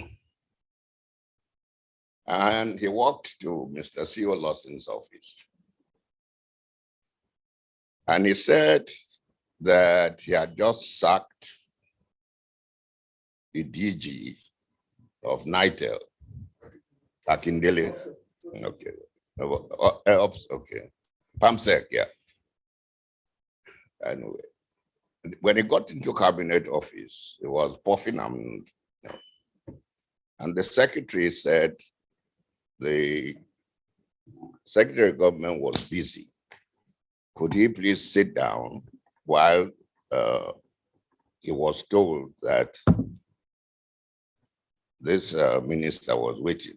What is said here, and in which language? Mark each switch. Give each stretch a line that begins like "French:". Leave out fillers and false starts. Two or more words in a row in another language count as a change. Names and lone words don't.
English: And he walked to Mr. C.O. Lawson's office. And he said that he had just sacked the DG of NITEL, Akindele. Okay. Okay. PAMSEC, yeah. Anyway. when he got into cabinet office, he was puffing and the secretary said the secretary of government was busy. Could he please sit down while he was told that this minister was waiting?